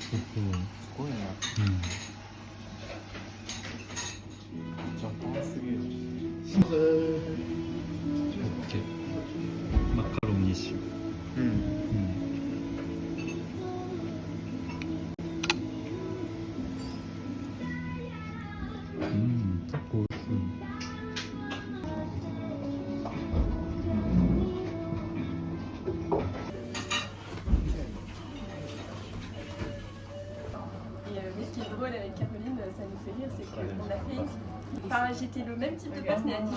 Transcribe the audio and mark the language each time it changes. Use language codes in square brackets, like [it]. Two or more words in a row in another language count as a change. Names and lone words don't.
[ja] すごいな。ジャパンすぎる。オッケー。マカロニシュ。結構美味しい。 [fr] Mais ce qui est drôle avec Caroline, ça nous fait rire, c'est qu'on a fait. Enfin, j'étais le même type de place, mais à Dijon.